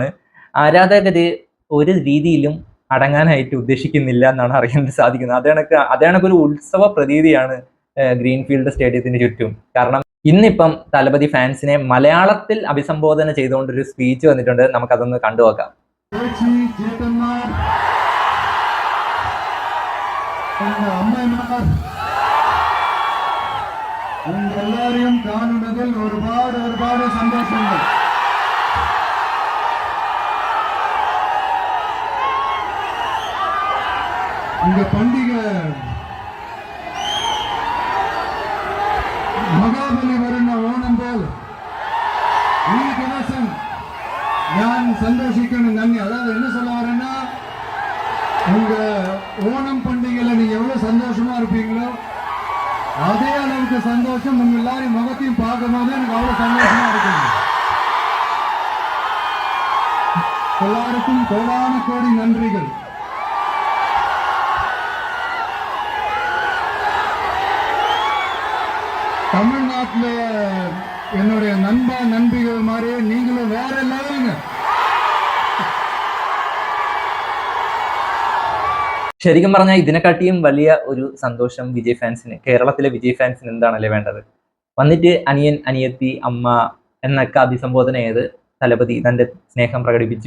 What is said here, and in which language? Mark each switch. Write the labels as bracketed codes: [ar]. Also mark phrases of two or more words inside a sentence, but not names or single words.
[ml] ആരാധകര് ഒരു രീതിയിലും അടങ്ങാനായിട്ട് ഉദ്ദേശിക്കുന്നില്ല എന്നാണ് അറിയാൻ സാധിക്കുന്നത്. അതേണക്കൊരു ഉത്സവ പ്രതീതിയാണ് ഗ്രീൻഫീൽഡ് സ്റ്റേഡിയത്തിന് ചുറ്റും. കാരണം ഇന്നിപ്പം തലപതി ഫാൻസിനെ മലയാളത്തിൽ അഭിസംബോധന ചെയ്തുകൊണ്ടൊരു സ്പീച്ച് വന്നിട്ടുണ്ട്. നമുക്കതൊന്ന് കണ്ടുനോക്കാം. എല്ലാരെയും കാണുന്നതിൽ ഒരുപാട് സന്തോഷങ്ങൾ. [ta] இந்த பண்டிகை [ml] മഹാബലി വരുന്ന ഓണം പോൽ ഈ ദിവസം ഞാൻ സന്തോഷിക്കണം. നന്ദി. [ta] அதாவது என்ன சொல்ல வரேன்னா, உங்க ஓணம் பண்டிகையில நீங்க எவ்வளவு சந்தோஷமா இருப்பீங்களோ அதே அளவுக்கு சந்தோஷம் உங்க எல்லாரும் முகத்தையும் பார்க்கும்போது எனக்கு அவ்வளவு சந்தோஷமா இருக்குங்க. எல்லாருக்கும் கோடான கோடி நன்றிகள். தமிழ்நாட்டில் என்னுடைய நண்பிகள் மாதிரி நீங்களும் வேற லெவலுங்க. [ml] ശരിക്കും പറഞ്ഞാൽ ഇതിനെക്കാട്ടിയും വലിയ ഒരു സന്തോഷം വിജയ് ഫാൻസിന്, കേരളത്തിലെ വിജയ് ഫാൻസിന് എന്താണല്ലേ വേണ്ടത്? വന്നിട്ട് അനിയൻ, അനിയത്തി, അമ്മ എന്നൊക്കെ അഭിസംബോധന ചെയ്ത് തലപതി തന്റെ സ്നേഹം പ്രകടിപ്പിച്ചു.